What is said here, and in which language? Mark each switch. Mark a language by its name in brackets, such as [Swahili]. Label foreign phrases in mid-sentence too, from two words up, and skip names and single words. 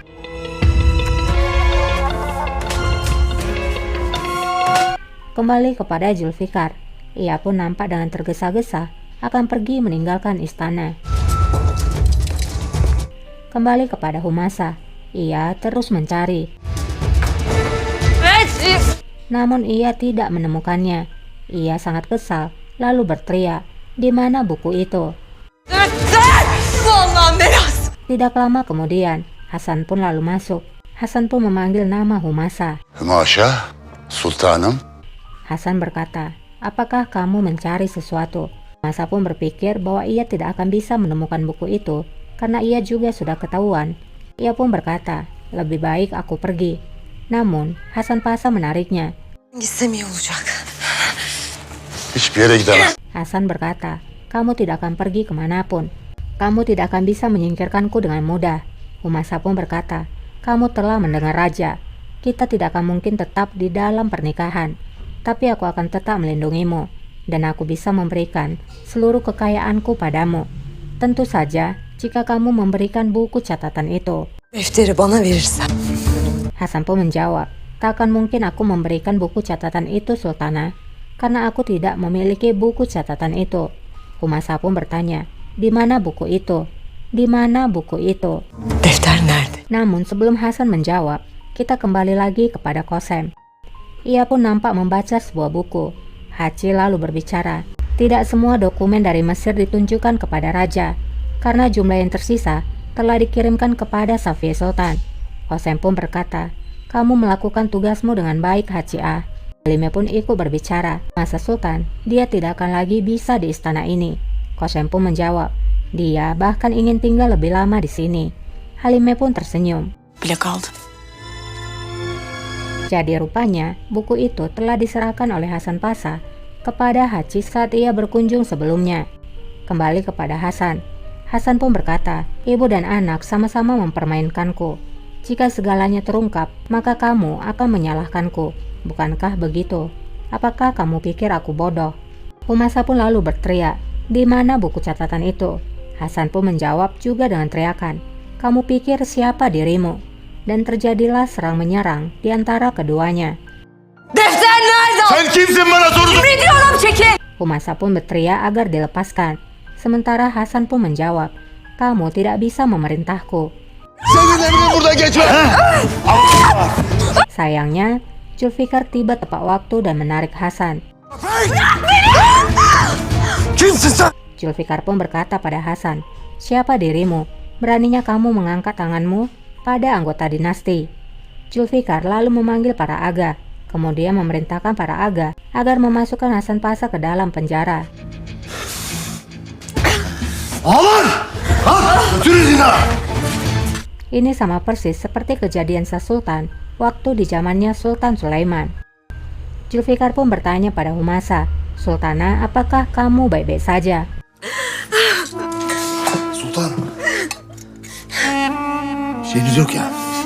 [Indonesian] Kembali kepada Zulfikar, ia pun nampak dengan tergesa-gesa akan pergi meninggalkan istana. Kembali kepada Humasa, ia terus mencari. Namun ia tidak menemukannya. Ia sangat kesal, lalu berteriak, "Di mana buku itu?" [Turkish] Allah'ın belası. [Indonesian] Tidak lama kemudian, Hasan pun lalu masuk. Hasan pun memanggil nama Humasa. [Turkish] Hümaşa, sultanım. [Indonesian] Hasan berkata, "Apakah kamu mencari sesuatu?" Humasa pun berpikir bahwa ia tidak akan bisa menemukan buku itu karena ia juga sudah ketahuan. Ia pun berkata, "Lebih baik aku pergi." Namun, Hasan Pasha menariknya. [Turkish] Gitsem iyi olacak. Hiçbir yere gidemez. [Indonesian] Hasan berkata, "Kamu tidak akan pergi kemanapun. Kamu tidak akan bisa menyingkirkanku dengan mudah." Humasa pun berkata, "Kamu telah mendengar raja. Kita tidak akan mungkin tetap di dalam pernikahan. Tapi aku akan tetap melindungimu. Dan aku bisa memberikan seluruh kekayaanku padamu. Tentu saja jika kamu memberikan buku catatan itu." [Turkish] Defteri bana verirsen. [Indonesian] Hasan pun menjawab, "Tak akan mungkin aku memberikan buku catatan itu, Sultana. Karena aku tidak memiliki buku catatan itu." Humasa pun bertanya, "Di mana buku itu? Di mana buku itu?" [Turkish] Defter nerede? [Indonesian] Namun sebelum Hasan menjawab, kita kembali lagi kepada Qasem. Ia pun nampak membaca sebuah buku. Haji lalu berbicara, "Tidak semua dokumen dari Mesir ditunjukkan kepada raja, karena jumlah yang tersisa telah dikirimkan kepada Safiya Sultan." Qasem pun berkata, "Kamu melakukan tugasmu dengan baik, Haji A." Halime pun ikut berbicara, "Masa Sultan, dia tidak akan lagi bisa di istana ini." Qasem pun menjawab, "Dia bahkan ingin tinggal lebih lama di sini." Halime pun tersenyum. [Turkish] Bile kaldı. [Indonesian] Jadi rupanya buku itu telah diserahkan oleh Hasan Pasha kepada Haji saat ia berkunjung sebelumnya. Kembali kepada Hasan. Hasan pun berkata, "Ibu dan anak sama-sama mempermainkanku. Jika segalanya terungkap, maka kamu akan menyalahkanku. Bukankah begitu? Apakah kamu pikir aku bodoh?" Humasa pun lalu berteriak, "Di mana buku catatan itu?" Hasan pun menjawab juga dengan teriakan, "Kamu pikir siapa dirimu?" Dan terjadilah serang menyerang di antara keduanya. [Turkish] Defter nerede? Sen kimsin bana soruyorsun? Emrediyorum, çekil. [Indonesian] Humasa pun berteriak agar dilepaskan. Sementara Hasan pun menjawab, "Kamu tidak bisa memerintahku." [Turkish] Senin emrin buradan geçme. [Indonesian] Sayangnya, Zulfikar tiba tepat waktu dan menarik Hasan. [Turkish] Kimsin sen? [Indonesian] Zulfikar pun berkata pada Hasan, "Siapa dirimu? Beraninya kamu mengangkat tanganmu pada anggota dinasti?" Zulfikar lalu memanggil para aga, kemudian memerintahkan para aga agar memasukkan Hasan Pasha ke dalam penjara. [Turkish] Aman! Götürün zina! [Indonesian] Ini sama persis seperti kejadian Shah Sultan waktu di zamannya Sultan Sulaiman. Zulfikar pun bertanya pada Humasa, "Sultana, apakah kamu baik-baik saja?" [Turkish] Sultan. Şeyiniz yok ya.